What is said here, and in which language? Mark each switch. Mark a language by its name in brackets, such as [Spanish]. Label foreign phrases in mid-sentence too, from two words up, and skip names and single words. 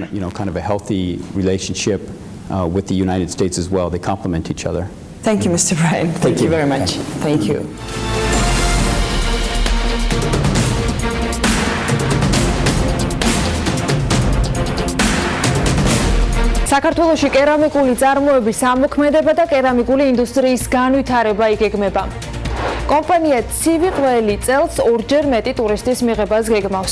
[English] Kind of a healthy relationship with the United States as well. They complement each other. Thank you, Mr. Bryan. Thank you very much. Thank you. [Georgian] საქართველოში კერამიკული წარმოების ამოქმედება და კერამიკული ინდუსტრიის განვითარება იგეგმება. კომპანია ცივი ყველი წელს ორჯერ მეტი ტურისტის მიღებას გეგმავს.